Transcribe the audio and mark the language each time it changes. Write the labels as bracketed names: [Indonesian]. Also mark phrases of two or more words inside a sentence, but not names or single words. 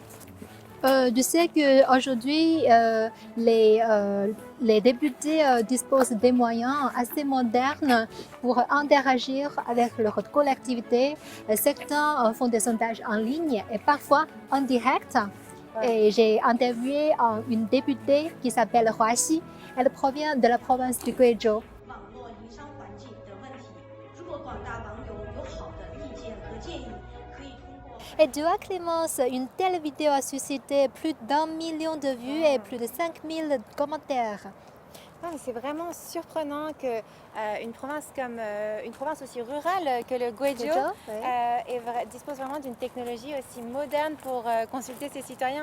[French] Je sais qu'aujourd'hui, les députés disposent des moyens assez modernes pour interagir avec leur collectivité. Certains font des sondages en ligne et parfois en direct. Ouais. Et j'ai interviewé une députée qui s'appelle Hua Xi. Elle provient de la province du Guizhou. [Chinese] 网络营商环境的问题。如果广大网友有好的意见和建议，可以通过。 [French] Et tu vois, Clémence, une telle vidéo a suscité plus d'1 million de vues et plus de 5000 commentaires. Non, mais c'est vraiment surprenant que une province comme une province aussi rurale que le Guizhou dispose vraiment d'une technologie aussi moderne pour consulter ses citoyens.